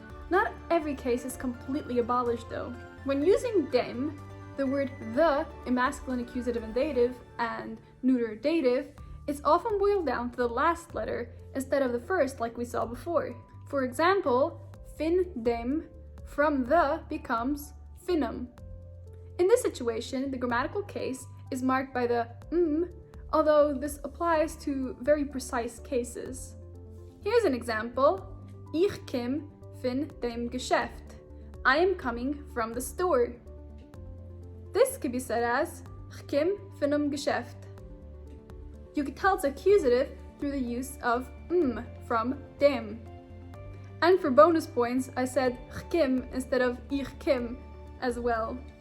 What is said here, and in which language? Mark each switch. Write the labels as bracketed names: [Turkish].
[English] Not every case is completely abolished though. When using dem, the word the in masculine accusative and dative and neuter dative, it's often boiled down to the last letter instead of the first like we saw before. For example, fin dem from the becomes finum. In this situation, the grammatical case is marked by the although this applies to very precise cases. Here's an example: [Yiddish] Ich kim fin dem Geschäft. [English] I am coming from the store. This could be said as [Yiddish] Ich kim finum Geschäft. [English] You could tell it's accusative through the use of from dem. And for bonus points, I said Ich kim instead of Ich kim as well.